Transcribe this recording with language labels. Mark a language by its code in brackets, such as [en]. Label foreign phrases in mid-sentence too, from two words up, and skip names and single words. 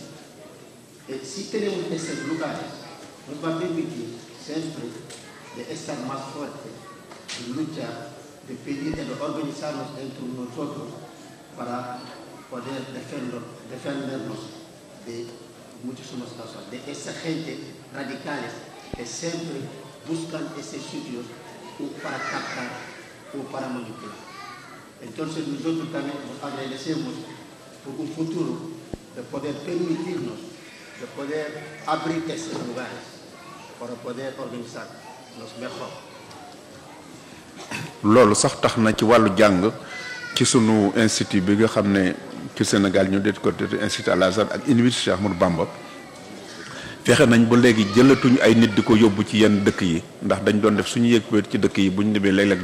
[es] Si tenemos esos lugares, nos va a permitir siempre de estar más fuertes, de luchar, de pedir, de organizarnos entre nosotros para poder defendernos de muchísimas cosas, de esa gente radicales que siempre buscan esos sitios para captar o para manipular. Entonces nosotros también nos agradecemos por un futuro de poder permitirnos, de poder abrir esos lugares para poder organizarnos mejor. [wo] loolu sax tax na ci wàllu jàng ci sunu institut bi nga xam ne ci Sénégal ñu det ko institut Al Azhar ak université Cheikh Ahmadou Bamba fexe nañ ba léegi jëlatuñu ay nit di ko yóbbu ci yenn dëkk yi ndax dañ doon def suñu yëg ci dëkk yi bu ñu demee léeg-léeg